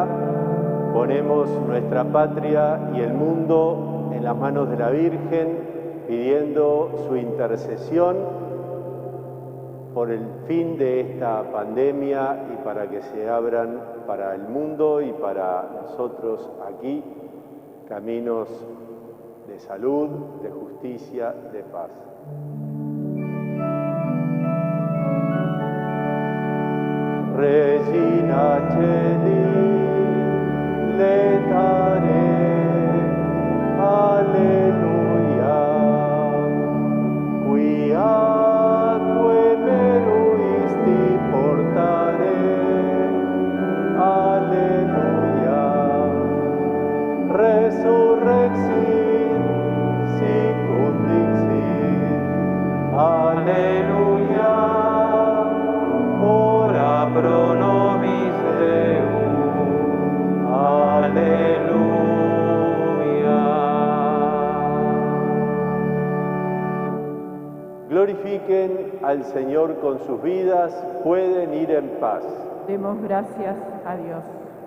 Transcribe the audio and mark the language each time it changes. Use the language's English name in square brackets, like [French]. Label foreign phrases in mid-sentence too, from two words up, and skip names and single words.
[Spanish] Ponemos nuestra patria y el mundo en las manos de la Virgen, pidiendo su intercesión por el fin de esta pandemia y para que se abran para el mundo y para nosotros aquí caminos de salud, de justicia, de paz. [Latin] Regina Celi, letare, alleluia, quiaque meruisti portare, alleluia, resurrexit, sicut dixit, alleluia, ora pro nobis Deum, aleluya. [Spanish] Glorifiquen al Señor con sus vidas, pueden ir en paz. Demos gracias a Dios.